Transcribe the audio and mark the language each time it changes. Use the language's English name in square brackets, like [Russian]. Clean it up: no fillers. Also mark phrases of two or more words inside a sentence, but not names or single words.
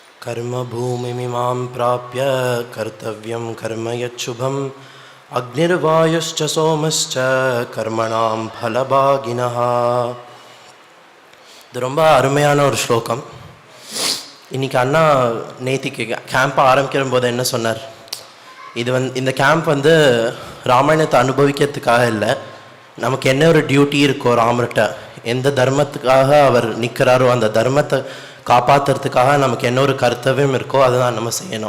[Sanskrit] कर्मभूमिमिमां प्राप्य कर्तव्यं कर्म यच्छुभम् अग्निर्वायुश्च सोमश्च कर्मणां फलभागिनः. [Tamil] இது ரொம்ப அருமையான ஒரு ஸ்லோகம். இன்றைக்கி அண்ணா நேத்திக்கு கேம்ப் ஆரம்பிக்கிற போது என்ன சொன்னார், இந்த கேம்ப் ராமாயணத்தை அனுபவிக்கிறதுக்காக இல்லை, நமக்கு என்ன ஒரு டியூட்டி இருக்கோ ராமர்கிட்ட, எந்த தர்மத்துக்காக அவர் நிற்கிறாரோ அந்த தர்மத்தை காப்பாற்றுறதுக்காக நமக்கு என்ன ஒரு கர்த்தவியம் இருக்கோ அதுதான் நம்ம செய்யணும்.